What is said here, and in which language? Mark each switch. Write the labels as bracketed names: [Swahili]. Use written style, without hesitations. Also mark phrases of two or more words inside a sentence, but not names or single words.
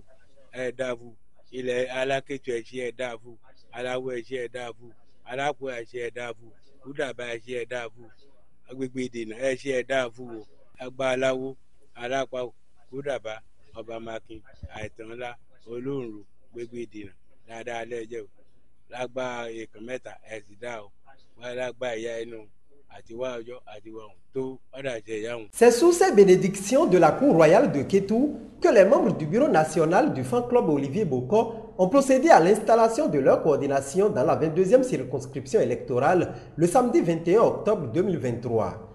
[Yoruba] ẹ dáa fún ilẹ̀ alákẹ́tù ẹ ṣe ẹ dáa fún aláwọ̀ ẹ ṣe ẹ dáa fún alápò ẹ ṣe ẹ dáa fún kúdàbà ẹ ṣe ẹ dáa fún agbègbè ìdènà ẹ ṣe ẹ dáa fún o agbá aláwo alápá kúdàbà ọba makin àìtàn ńlá olóòrùn gbègbè ìdènà dáadáa lẹ jẹ́ o lágbá èèkàn mẹ́ta ẹ sì dáa o wọ́n lágbá ìyá ẹnu. [French] C'est sous ces bénédictions de la cour royale de Kétou que les membres du bureau national du fan club Olivier Bokor ont procédé à l'installation de leur coordination dans la 22e circonscription électorale le samedi 21 octobre 2023.